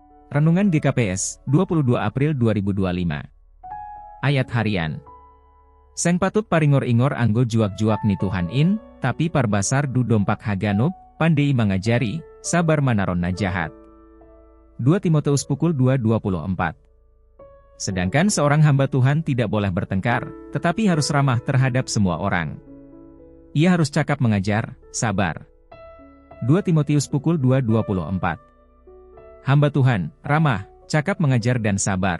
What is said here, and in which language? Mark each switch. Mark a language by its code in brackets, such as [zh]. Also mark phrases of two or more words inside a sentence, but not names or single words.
[id] Renungan GKPS, 22 April 2025. Ayat harian. [bts] Seng patut paringor-ingor anggo juak-juak ni Tuhan in, tapi parbasar du dompak haganub, pandai mangajari, sabar manaron na jahat. [id] 2 Timoteus pukul 2:24. Sedangkan seorang hamba Tuhan tidak boleh bertengkar, tetapi harus ramah terhadap semua orang. Ia harus cakap mengajar, sabar. 2 Timoteus pukul 2:24. Hamba Tuhan, ramah, cakap mengajar dan sabar.